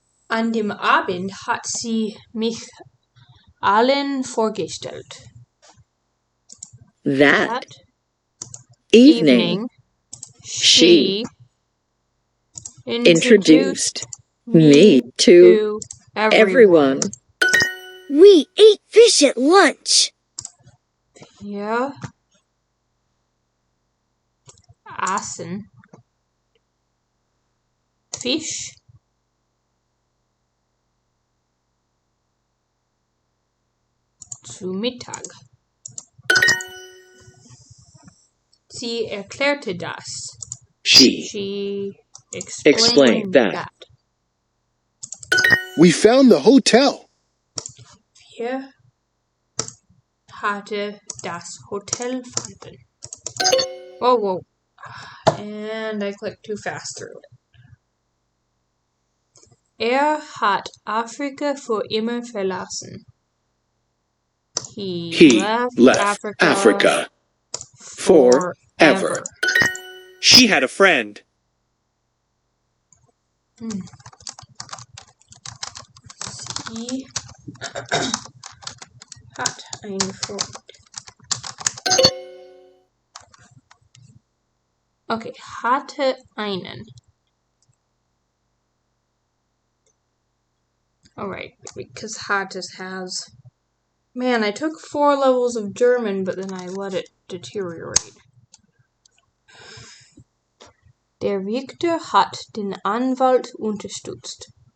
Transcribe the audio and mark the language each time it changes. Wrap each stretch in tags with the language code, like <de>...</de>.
<de>An dem Abend hat sie mich allen vorgestellt.</de> <en>That evening she introduced me to everyone. We ate fish at lunch.</en> <de>Ja. Aßen. Fisch. Zu Mittag. Sie erklärte das.</de> <en>She explained that. We found the hotel.</en> <de>Wir hatte das Hotel fanden. Whoa.</de> <en>And I clicked too fast through it.</en> <de>Hat Afrika für immer verlassen.</de> <en>He left Africa forever. She had a friend.</en> <de>Sie hat einen Freund. Okay, hatte einen.</de> <en>Alright, because hat is has. Man, I took 4 levels of German, but then I let it deteriorate.</en> <de>Der Richter hat den Anwalt unterstützt.</de>